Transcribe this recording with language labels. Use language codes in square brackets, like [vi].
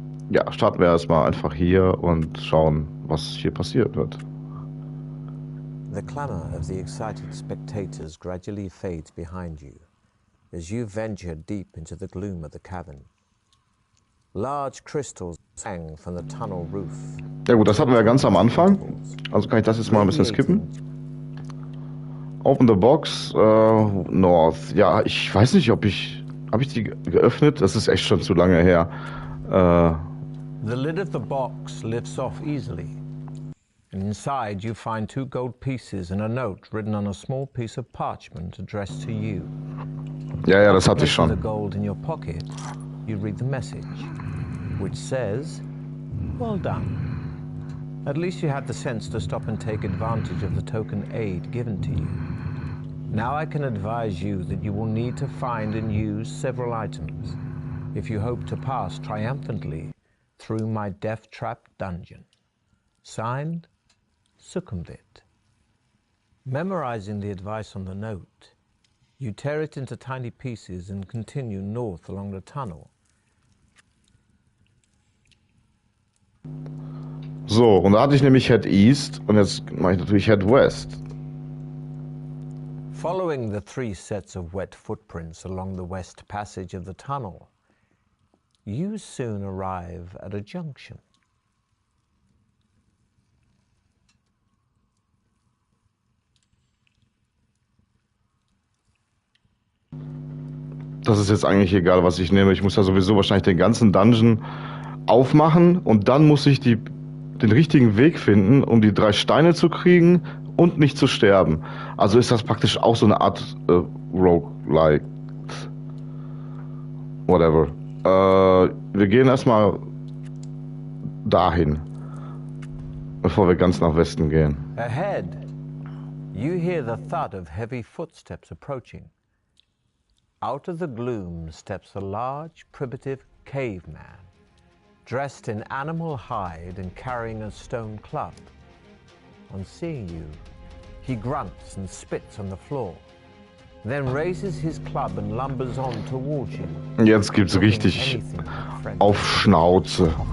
[de] Ja, starten wir erstmal einfach hier und schauen, was hier passiert wird. [en] The clamour of the excited spectators gradually fades behind you as you venture deep into the gloom of the cavern. Large crystals hang from the tunnel roof. [de] Ja gut, das hatten wir ja ganz am Anfang. [en] Intervals, [de] Also kann ich das jetzt mal ein bisschen skippen. [en] radiating. Open the box, North. [de] Ja, ich weiß nicht, habe ich die geöffnet? Das ist echt schon zu lange her. [en] The lid of the box lifts off easily, and inside you find 2 gold pieces and a note written on a small piece of parchment addressed to you. [de] Ja, das hatte ich [en] Placing the gold in your pocket, you read the message, which says, "Well done. At least you had the sense to stop and take advantage of the token aid given to you. Now I can advise you that you will need to find and use several items if you hope to pass triumphantly through my death trap dungeon. Signed, Succumbit." Memorizing the advice on the note, you tear it into tiny pieces and continue north along the tunnel. [de] So, und da hatte ich nämlich [en] Head East [de] und jetzt mache ich natürlich [en] Head West. Following the 3 sets of wet footprints along the west passage of the tunnel, you soon arrive at a junction. [de] Das ist jetzt eigentlich egal, was ich nehme. Ich muss ja sowieso wahrscheinlich den ganzen Dungeon aufmachen und dann muss ich den richtigen Weg finden, um die 3 Steine zu kriegen und nicht zu sterben. Also ist das praktisch auch so eine Art Roguelike. [en] Whatever. [de] Wir gehen erstmal dahin, bevor wir ganz nach Westen gehen. [en] Ahead, you hear the thud of heavy footsteps approaching. Out of the gloom steps a large, primitive caveman, dressed in animal hide and carrying a stone club. On seeing you, he grunts and spits on the floor, then raises his club and lumbers on towards you. [de] Jetzt gibt's richtig auf Schnauze.